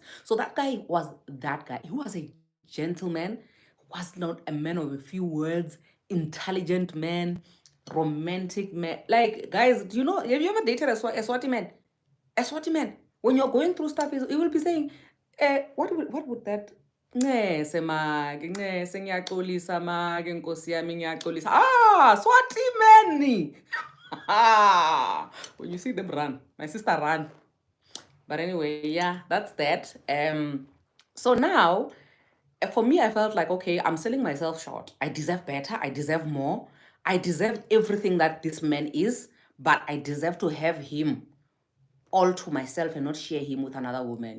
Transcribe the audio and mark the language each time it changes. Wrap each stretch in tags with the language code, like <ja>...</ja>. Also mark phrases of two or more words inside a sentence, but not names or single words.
<en>So that guy was that guy. He was a gentleman, was not a man of a few words, intelligent man, romantic man. Like, guys, do you know, have you ever dated a Swati man? A Swati man, when you're going through stuff, he will be saying, what would that?</en> <ss>Ncese make, ncese ngiyaxolisa make, nkosi yami ngiyaxolisa.</ss> <en>Swati man. When you see them run, my sister run. But anyway, yeah, that's that. So now, for me, I felt like, okay, I'm selling myself short. I deserve better. I deserve more. I deserve everything that this man is, but I deserve to have him all to myself and not share him with another woman.</en>